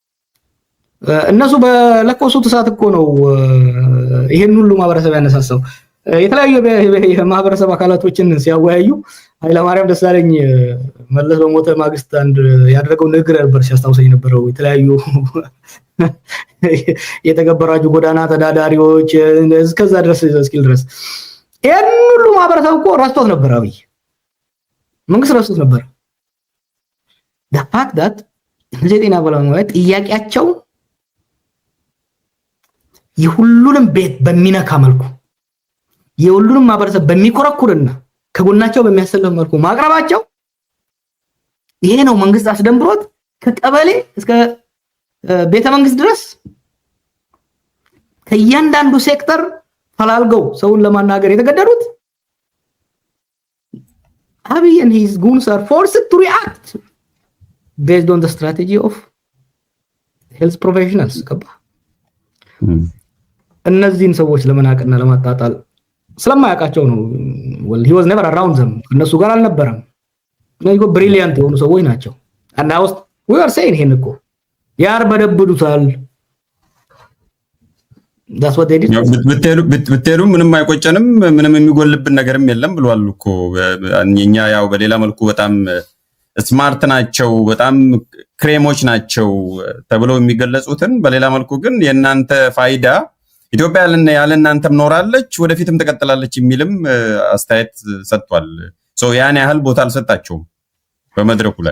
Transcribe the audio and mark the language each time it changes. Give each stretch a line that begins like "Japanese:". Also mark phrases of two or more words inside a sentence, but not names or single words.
Amharic: እነሱ በለኮሱት እሳት እኮ ነው ይሄን ሁሉ ማህበረሰብ ያነሳሳው። የተለያዩ የማህበረሰብ አካላቶችን ሲያወያዩ ኃይለማርያም ደሳለኝ መለስ በሞተ ማግስት አንድ ያደረገው ንግግር ነበር ሲያስታውሰኝ ነበረው። የተለያዩ የተገበራጁ ጎዳና ተዳዳሪዎች እስከዛ ድረስ እስኪል ድረስ ይሄን ሁሉ ማህበረሰብ እኮ ረስቶት ነበር። አብይ መንግስት ረስቶት ነበር።
English: the fact that
Amharic: እነዚህ ጤና ባለሙያዎች ጥያቄያቸው የሁሉንም ቤት በሚነካ መልኩ የሁሉንም ማህበረሰብ በሚኮረኩርና ከጎናቸው በሚያሰልፍ መልኩ ማቅረባቸው ይሄ ነው መንግስት አስደንብሮት ከቀበሌ እስከ ቤተ መንግስት ድረስ ከእያንዳንዱ ሴክተር ፈላልገው ሰውን ለማናገር የተገደዱት
English: Abiy and his goons are forced to react based on the strategy of health professionals ገባ
Amharic: እነዚህን ሰዎች ለመናቅና ለማጣጣል ስለማያውቃቸው ነው።
English: well he was never around them
Amharic: እነሱ ጋር አልነበረም። ነው ብሪሊያንት የሆኑ ሰዎች ናቸው።
English: and we are saying
Amharic: ይሄን እኮ ያርበደብዱታል።
English: that's what they did
Amharic: ብትሄዱ ምንም አይቆጨንም ምንም የሚጎልብን ነገርም የለም ብሏል እኮ እኛ ያው በሌላ መልኩ በጣም ስማርት ናቸው በጣም ክሬሞች ናቸው ተብለው የሚገለጹትን በሌላ መልኩ ግን የናንተ ፋይዳ ኢትዮጵያ ያለ እናንተም ኖራለች ወደፊትም ተቀጥላለች የሚልም አስተያየት ሰጥቷል። ያን ያህል ቦታ አልሰጣቸውም በመድረኩ ላይ።